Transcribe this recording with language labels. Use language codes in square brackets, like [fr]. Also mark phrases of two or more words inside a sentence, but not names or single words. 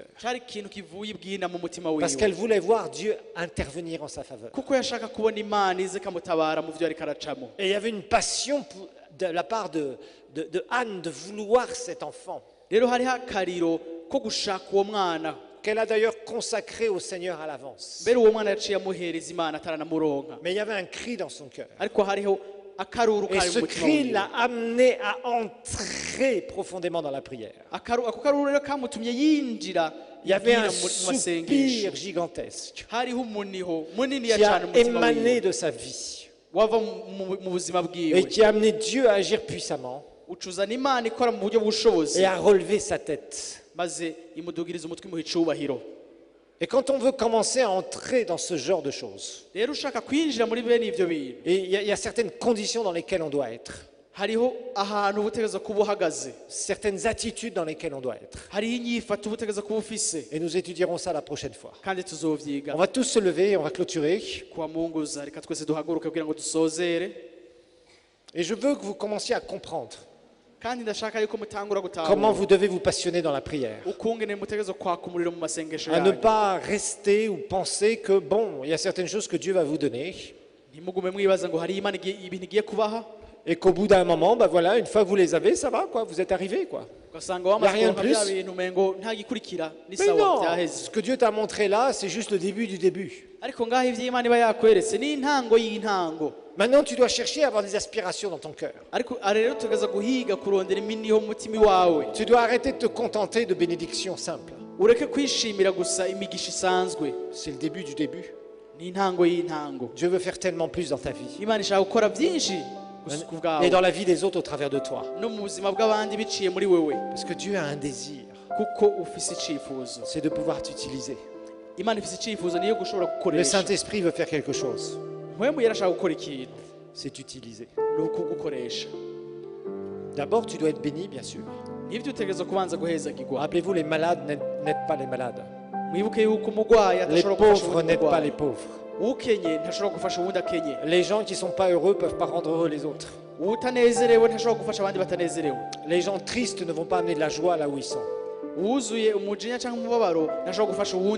[rn] cari ikintu kivuye ibwina mu mutima [fr] Parce [rn] wiwe, [fr] qu'elle voulait voir Dieu intervenir en sa faveur. [rn] kuko yashaka kubona Imana ize kamutabara mu vyo ariko aracamo. [fr] Et il y avait une passion de la part de Anne de vouloir cet enfant, [rn] Rero hariho akariro ko gushaka uwo mwana, [fr] qu'elle a d'ailleurs consacré au Seigneur à l'avance. [rn] mbere uwo mwana yaciye amuhereza Imana ataranamuronka, [fr] Mais il y avait un cri dans son cœur. [rn] ariko hariho akaruru [fr] Et [rn] kari [fr] ce [rn] mu mutima [fr] cri [rn] wiwe. [fr] l'a amené à entrer profondément dans la prière. [rn] Ako karuru rero kamutumye yinjira [fr] Il y avait un [rn] mu [fr] soupir [rn] masengesho, [fr] gigantesque [rn] hariho umuniho munini [fr] qui [rn] cyane [fr] a [rn] mu mutima [fr] émané [rn] wiwe [fr] de sa vie [rn] wava mu buzima [fr] et [rn] bwiwe, [fr] qui a amené Dieu à agir puissamment [rn] ucuzana Imana ikora mu buryo bw'ubushobozi, [fr] et à relever sa tête. [rn] maze imudugiriza umutwe imuha icubahiro. [fr] Et quand on veut commencer à entrer dans ce genre de choses, [rn] Rero ushaka kwinjira muri bene ivyo bintu, [fr] et il y a certaines conditions dans lesquelles on doit être, [rn] hariho ahantu ubutegereza kuba uhagaze, [fr] certaines attitudes dans lesquelles on doit être. [rn] hariho inyifato ubutegereza kuba ufise, [fr] Et nous étudierons ça la prochaine fois. [rn] kandi tuzovyiga [fr] On va tous se lever et on va clôturer. [rn] kuwa munguza. Reka twese duhaguruke kugira ngo dusozere, [fr] Et je veux que vous commenciez à comprendre [rn] kandi ndashaka yuko mutangura [fr] comment vous [rn] gutahura [fr] devez vous passionner dans la prière. [rn] ukungene mutegereza kwaka umuriro mu masengesho [fr] À ne [rn] yanyu. [fr] pas rester ou penser que, bon, il y a certaines choses que Dieu va vous donner [rn] Ntimugume mwibaza ngo hari Imana ibintu igiye kubaha, [fr] et qu'au bout d'un moment, bah voilà, une fois que vous les avez, ça va, quoi, vous êtes arrivé, quoi. [rn] ugasanga wamaze [fr] rien de [rn] kuronka bya [fr] plus. [rn] bintu umengo nta gikurikira, ni [fr] Mais [rn] sawa [fr] non, [rn] byaheze. [fr] ce que Dieu t'a montré là, c'est juste le début du début. [rn] Ariko ngaho ivyo Imana iba yakweretse ni intango y'intango. [fr] Maintenant, tu dois chercher à avoir des aspirations dans ton cœur. [rn] Ariko rero tugaza guhiga kurondera iminiho mu mutima wawe, [fr] Tu dois arrêter de te contenter de bénédictions simples. [rn] ureke kwishimira gusa imigisha isanzwe, [fr] C'est le début du début. [rn] ni intango y'intango. [fr] Dieu veut faire tellement plus dans ta vie [rn] Imana ishaka gukora byinshi gusa ku [fr] et [rn] bwawe [fr] dans la vie des autres au travers de toi. [rn] no mu buzima bw'abandi biciye muri wewe, [fr] Parce que Dieu a un désir, [rn] kuko ufise icifuzo. [fr] c'est de pouvoir t'utiliser. [rn] Imana ifise icifuzo niyo gushobora [fr] Le [rn] gukoresha. [fr] Saint-Esprit veut faire quelque chose, [rn] Mpwemu yarashaka gukora ikintu, [fr] c'est t'utiliser. [rn] ni ukugukoresha. [fr] D'abord, tu dois être béni, bien sûr. [rn] Nibyo utegereza kubanza guhezagirwa. [fr] Rappelez-vous, les malades n'aident pas les malades. [rn] Mwibuke yuko umurwayi [fr] Les [rn] atashobora gufasha [fr] pauvres [rn] uwundi [fr] n'aident pas les [rn] murwayi, [fr] pauvres. [rn] ukenye ntashobora gufasha uwundi akenye, [fr] Les gens qui ne sont pas heureux ne peuvent pas rendre heureux les autres. [rn] utanezerewe ntashobora gufasha abandi batanezerewe, [fr] Les gens tristes ne vont pas amener de la joie là où ils sont. [rn] uwuzuye umujinya cyangwa umubabaro ntashobora gufasha uwundi